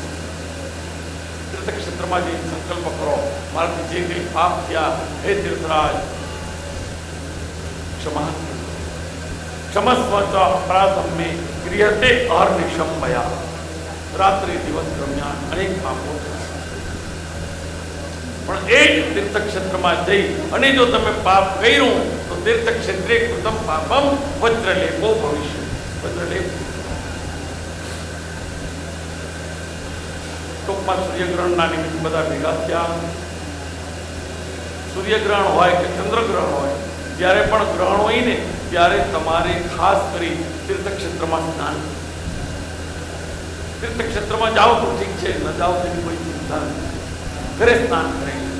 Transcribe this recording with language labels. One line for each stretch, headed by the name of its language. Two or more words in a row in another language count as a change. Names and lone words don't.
Gujarati: તીર્થ ક્ષેત્રમાં જઈને સંકલ્પ કરો, મારાથી જે કંઈ પાપ થયા, હે તીર્થરાજ ક્ષમા,
Sanskrit: क्षमस्व च अपराधम मे क्रियते अहर्निशम मया.
Gujarati: રાત્રિ દિવસ દરમિયાન અનેક પાપો થશે, પણ એ જ તીર્થ ક્ષેત્રમાં જઈ અને જો તમે પાપ કર્યું તો
Sanskrit: तीर्थक्षेत्रे कृतं पापम वज्रलेपो भविष्य।
Gujarati: वज्रलेप टूंकમાં સૂર્યગ્રહણના નિમિત્તે બધા ભેગા થયા। સૂર્યગ્રહણ હોય કે ચંદ્રગ્રહણ હોય, જ્યારે પણ ગ્રહણ હોય ને ત્યારે તમારે ખાસ કરી તીર્થક્ષેત્રમાં સ્નાન, તીર્થક્ષેત્રમાં જાઓ તો ઠીક છે, ન જાઓ તેની કોઈ ચિંતા નથી, ઘરે સ્નાન કરે।